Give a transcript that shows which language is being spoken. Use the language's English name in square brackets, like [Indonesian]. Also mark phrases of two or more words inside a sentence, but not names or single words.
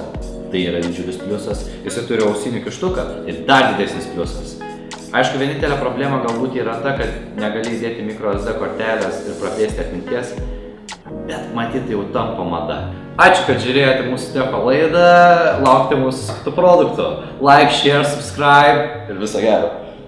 [Lithuanian] Tai yra didžiulis pliusas. Jisai turi ausinių kištuką ir dar didesnis pliusas. Aišku, vienintelė problema galbūt yra ta, kad negali įdėti microSD kortelės ir praplėsti atminties, bet matyt jau tampa mada. Ačiū, kad žiūrėjote mūsų Techo laidą, laukite mūsų kitų produktų. [English] Like, share, subscribe [Lithuanian] ir viso gero.